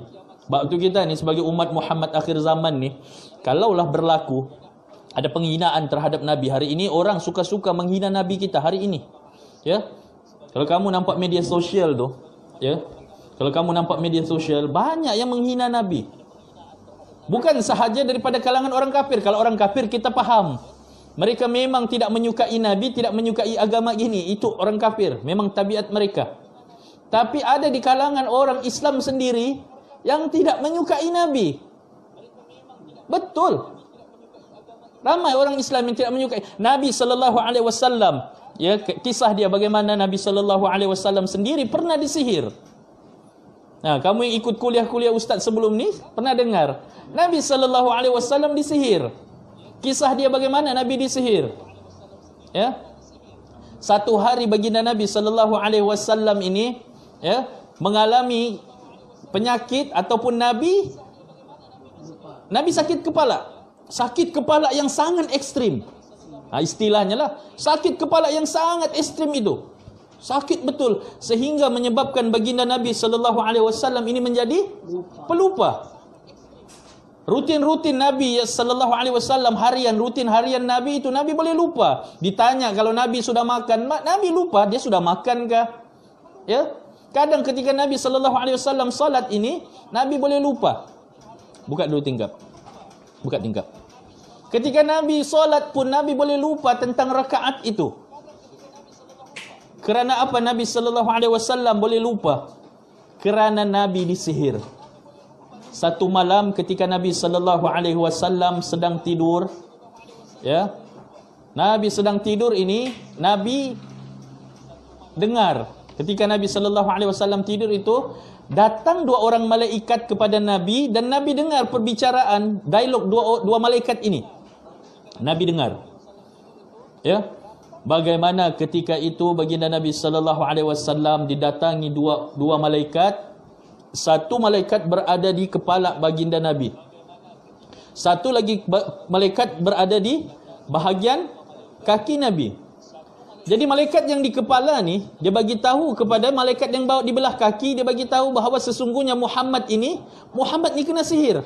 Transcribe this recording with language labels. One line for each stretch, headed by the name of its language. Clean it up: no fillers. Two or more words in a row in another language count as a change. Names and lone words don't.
Malay: Sebab itu kita ni sebagai umat Muhammad akhir zaman ni, kalaulah berlaku ada penghinaan terhadap Nabi hari ini, orang suka-suka menghina Nabi kita hari ini. Ya. Kalau kamu nampak media sosial tu, ya. Kalau kamu nampak media sosial, banyak yang menghina Nabi. Bukan sahaja daripada kalangan orang kafir. Kalau orang kafir kita faham. Mereka memang tidak menyukai Nabi, tidak menyukai agama gini. Itu orang kafir, memang tabiat mereka. Tapi ada di kalangan orang Islam sendiri yang tidak menyukai Nabi. Betul. Ramai orang Islam yang tidak menyukai Nabi
Arabic: صلى الله عليه وسلم.
Malay: Ya, kisah dia bagaimana Nabi
Arabic: صلى الله عليه وسلم
Malay: sendiri pernah disihir. Nah, kamu yang ikut kuliah-kuliah ustaz sebelum ni pernah dengar Nabi
Arabic: صلى الله عليه وسلم
Malay: disihir. Kisah dia bagaimana Nabi disihir. Ya. Satu hari baginda Nabi
Arabic: صلى الله عليه وسلم
Malay: ini, ya, mengalami penyakit ataupun Nabi sakit kepala. Sakit kepala yang sangat ekstrim. Istilahnya lah, sakit kepala yang sangat ekstrim itu. Sakit betul sehingga menyebabkan baginda Nabi
Arabic: صلى الله عليه وسلم
Malay: ini menjadi pelupa. Rutin-rutin Nabi
Arabic: صلى الله عليه وسلم
Malay: rutin harian Nabi itu Nabi boleh lupa. Ditanya kalau Nabi sudah makan, Nabi lupa dia sudah makan kah? Ya. Kadang ketika Nabi
Arabic: صلى الله عليه وسلم
Malay: salat ini, Nabi boleh lupa. Buka dulu tingkap. Buka tingkap. Ketika Nabi salat pun Nabi boleh lupa tentang rakaat itu. Kerana apa Nabi
Arabic: صلى الله عليه وسلم
Malay: boleh lupa? Kerana Nabi disihir. Satu malam ketika Nabi
Arabic: صلى الله عليه وسلم
Malay: sedang tidur, ya. Nabi sedang tidur ini, Nabi dengar ketika Nabi
Arabic: صلى الله عليه وسلم
Malay: tidur itu, datang dua orang malaikat kepada Nabi dan Nabi dengar perbicaraan dialog dua malaikat ini. Nabi dengar. Ya. Bagaimana ketika itu baginda Nabi
Arabic: صلى الله عليه وسلم
Malay: didatangi dua malaikat. Satu malaikat berada di kepala baginda Nabi. Satu lagi malaikat berada di bahagian kaki Nabi. Jadi malaikat yang di kepala ni, dia bagi tahu kepada malaikat yang bawa di belah kaki, dia bagi tahu bahawa sesungguhnya Muhammad ni kena sihir.